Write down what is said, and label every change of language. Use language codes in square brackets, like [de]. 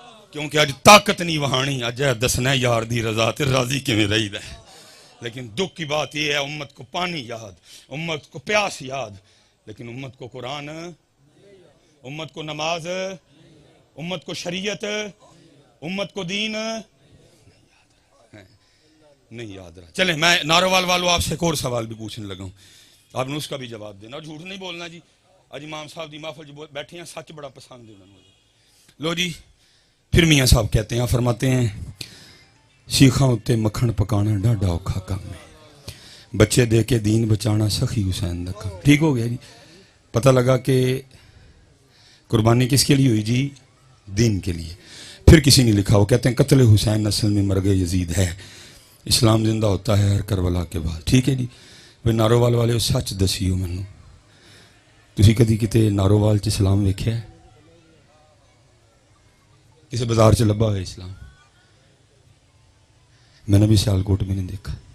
[ur] کیونکہ آج طاقت نہیں وہانی، [pa] آج ہے دسنا یار دی رضا تے راضی کیویں رہی ہے۔ [ur] لیکن دکھ کی بات یہ ہے امت کو پانی یاد، امت کو پیاس یاد، لیکن امت کو قرآن، امت کو نماز، امت کو شریعت، امت کو دین، نہیں یاد رہا. چلیں میں ناروال والوں آپ سے ایک اور سوال بھی پوچھنے لگا ہوں, آپ نے اس کا بھی جواب دینا, اور جھوٹ نہیں بولنا جی. آج امام صاحب دی محفل جو بیٹھے ہیں سچ بڑا پسند ہے مجھے. لو جی پھر میاں صاحب کہتے ہیں, فرماتے ہیں [pa] سیخاں اتے مکھن پکانا ڈاڈا اوکھا کام ہے, بچے دے کے دین بچانا سخی حسین دا کام. [ur] ٹھیک ہو گیا جی. پتہ لگا کہ قربانی کس کے لیے ہوئی جی؟ دین کے لیے. پھر کسی نے لکھا, وہ کہتے ہیں قتل حسین اصل میں مرگ یزید ہے, اسلام زندہ ہوتا ہے ہر کربلا کے بعد. [pa] ٹھیک ہے جی. وہ نارووال والے سچ دسیو مینوں, تسی کدی کتے نارووال چ اسلام ویکھیا ہے؟ کسی بازار چ لبا ہوئے اسلام؟ [ur] میں نے بھی سیالکوٹ بھی نہیں دیکھا.